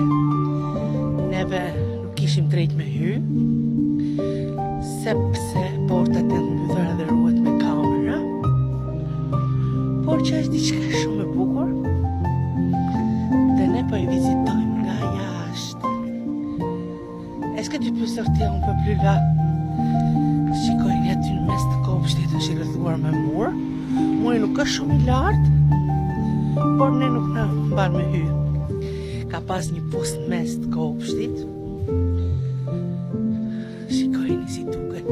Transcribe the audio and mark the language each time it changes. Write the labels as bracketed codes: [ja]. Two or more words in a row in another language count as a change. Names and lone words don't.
[sq] Neve nuk ishim drejt me hy, sepse portat e mbyllura dhe ruhet me kamera. Por që është diçka shumë e bukur dhe ne po e vizitojmë nga jashtë. [fr] Est-ce que tu peux sortir un peu plus là? [sq] Shikojni aty në mes të kopshtit është i rrethuar me mur. Muri nuk është shumë i lartë, por ne nuk na mban me hy. Ka pas një pust në mes të kopshtit. Shikojni si tu